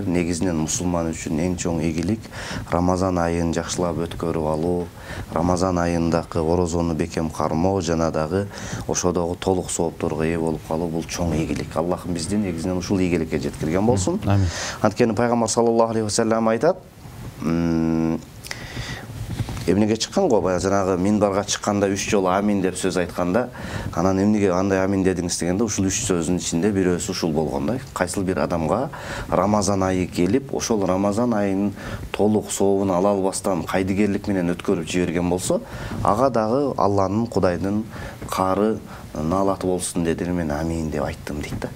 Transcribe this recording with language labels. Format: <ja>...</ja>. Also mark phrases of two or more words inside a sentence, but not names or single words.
<ky>Негизинен мусулман үчүн эң чоң ийгилик Рамазан айын жакшылап өткөрүп алуу, Рамазан айындагы орозону бекем кармоо жана дагы ошодогу толук соопторго ээ болуп калуу бул чоң ийгилик. Аллахым бизди негизинен ушул ийгиликке жеткирген болсун. Анткени пайгамбар</ky> <ar>صلى الله عليه وسلم</ar> <ky>айтат, эмнеге чыккан го, баягы жанагы минбарга чыкканда 3 жолу амин деп сөз айтканда, анан эмнеге андай амин дедиңиз дегенде, ушул 3 сөздүн ичинде бирөөсү ушул болгондой. Кайсыл бир адамга Рамазан айы келип, ошол Рамазан айынын толук сообун ала албастан кайдыгерлик менен өткөрүп жиберген болсо, ага дагы Алланын, Кудайдын каары наалаты болсун дедим, мен амин деп айттым дейт да.</ky>